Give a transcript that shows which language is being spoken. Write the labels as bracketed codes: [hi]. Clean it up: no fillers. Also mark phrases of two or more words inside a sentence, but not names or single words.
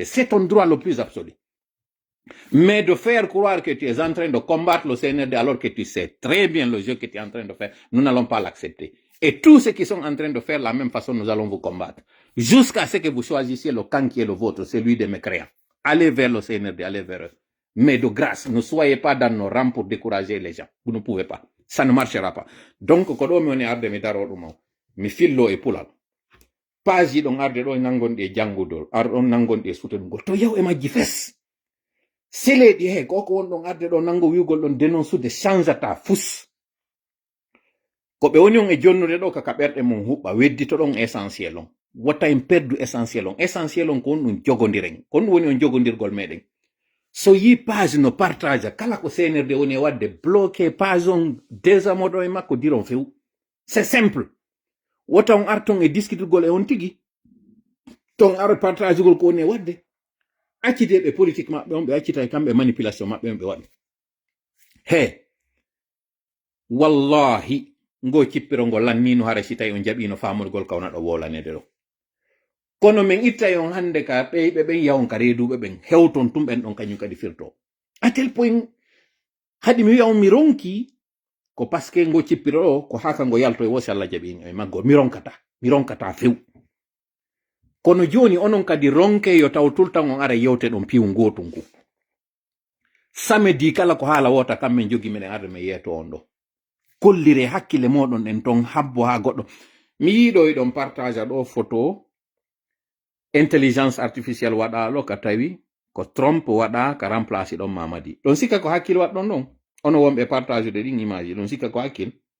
[fr] C'est ton droit le plus absolu. Mais de faire croire que tu es en train de combattre le CNRD alors que tu sais très bien le jeu que tu es en train de faire, nous n'allons pas l'accepter. Et tous ceux qui sont en train de faire la même façon, nous allons vous combattre. Jusqu'à ce que vous choisissiez le camp qui est le vôtre, celui des mécréants. Allez vers le CNRD, allez vers eux. Mais de grâce, ne soyez pas dans nos rangs pour décourager les gens. Vous ne pouvez pas. Ça ne marchera pas. Donc, quand on est [ff] arde metaro mi fillo e pulal. Paji don arde do nangon de jangudol, ardon nangon de sutenugol. To yow e majji fes. seleɗi he koko wonɗon arde ɗo nango wiugol ɗon dénonsude changata fus ko ɓe woni on e jonnude ɗo kaka ɓerɗe mum huɓɓa weddito ɗon essentiel on wota en perdu essentiel on ko on ɗum jogodiren ko ɗum woni on jogodirgol meɗen so yi page no partage kala ko senerde woni e wadde bloqué page on désamoɗo e makko diron few [fr] c'est simple [ff] wota on arton e discutirgol e on tigi ton ara partage gol ko woni e wadde acciteɓe politique maɓɓe on ɓe accita e kamɓe manipulation maɓɓe on ɓe waɗi he wallahi ngo cippiro ngo lannino hara si tawi on jaɓino famudgol kawna ɗo wolanede ɗo kono min itta on hande ka ɓeyɓe ɓen yawon ka reeduɓe ɓen hewton tum ɓen ɗon kañum kadi firto [fr] à tel point [ff] haɗi mi wiya on mi ronki ko [fr] parce que [ff] ngo cippiro ɗo ko haka ngo yalto e wosi Allah jaɓi e maggo mi ronkata few kono joni onon kadi ronke yo taw tultan on ara yewte ɗon piwu gotu ngu samedi kala ko haala wota kamɓe jogi minen arde mi yeeto on ɗo kollire hakkille moɗon en ton habbo ha goɗɗo mi yiɗo ɗon partage ɗo photo [fr] intelligence artificielle [ff] waɗaɗo ka tawi ko Trump waɗa ka remplace ɗon Mamadi ɗon sikka ko hakkille waɗɗon ɗon ono wonɓe partage de ɗin image ɗon sikka ko hakkille